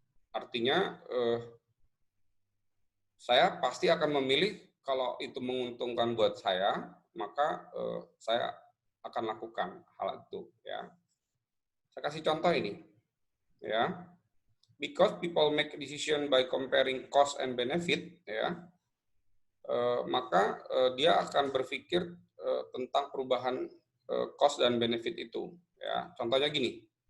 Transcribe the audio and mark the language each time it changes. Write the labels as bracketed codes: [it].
[id] Artinya saya pasti akan memilih kalau itu menguntungkan buat saya, maka saya akan lakukan hal itu ya. Saya kasih contoh ini ya. [en] Because people make a decision by comparing cost and benefit ya. [id] Maka dia akan berpikir tentang perubahan cost dan benefit itu ya. Contohnya gini.